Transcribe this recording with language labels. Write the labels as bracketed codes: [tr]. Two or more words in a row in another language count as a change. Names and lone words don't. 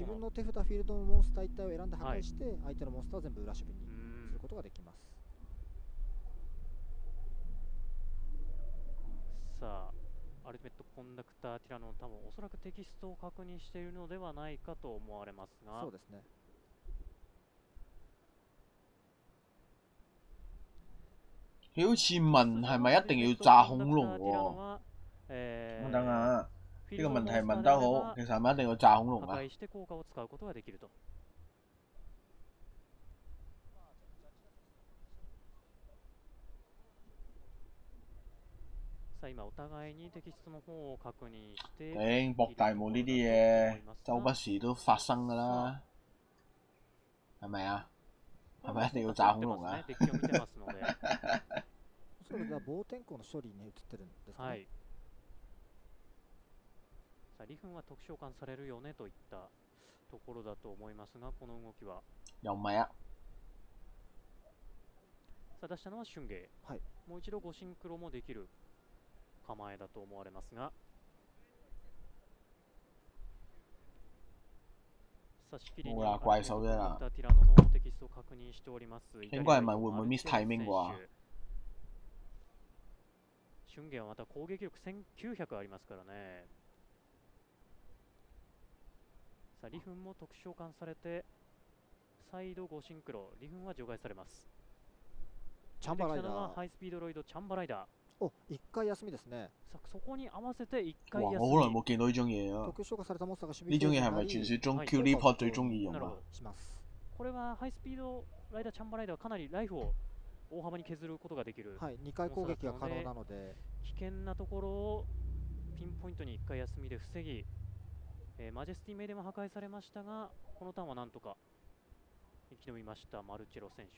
[ja] 自分の手札フィールドのモンスター一体を選んで破壊して、相手のモンスターを全部裏守備にすることができます。さあアルティメットコンダクターティラノ、多分おそらくテキストを確認しているのではないかと思われますが、 そうですね。 [yue] 好似問係咪一定要炸恐龍喎？等下，呢個問題問得好，其實係咪一定要炸恐龍啊？ [ja] 破壊して効果を使うことができると。さあ今お互いにテキストの方を確認して。 [yue] 頂，博大霧呢啲嘢周不時都發生㗎啦，係咪啊？係咪一定要炸恐龍啊？ [ja] それが暴天候の処理に移ってるんですかね。はい。さあリフンは特召喚されるよねといったところだと思いますが、この動きは。 [yue] 又唔係啊。 [ja] さあ出したのは春芸。はい。もう一度5シンクロもできる構えだと思われますが。さあしきりに [yue] 怪獸啫啦。 [ja] ティラノのテキストを確認しております。 [yue] 應該係問會唔會 [en] miss timing [yue] 啩？ [ja] 春芸はまた攻撃力1900ありますからね。さあリフンも特殊召喚されて再度5シンクロ、リフンは除外されます。チャンバライダー、ハイスピードロイドチャンバライダー。お、1回休みですね。さあそこに合わせて1回休み。 [yue] 我好耐冇見到呢種嘢啊！ [ja] 特殊召喚されたモンスターが守備 [yue] 呢種嘢係咪傳説中 Q リポ最中意用啊？ [ja] します。これはハイスピードライダーチャンバライダーはかなりライフを大幅に削ることができる。はい、2回攻撃が可能なので危険なところをピンポイントに1回休みで防ぎ、マジェスティメイデンは破壊されましたが、このターンはなんとか生き延びましたマルチェロ選手。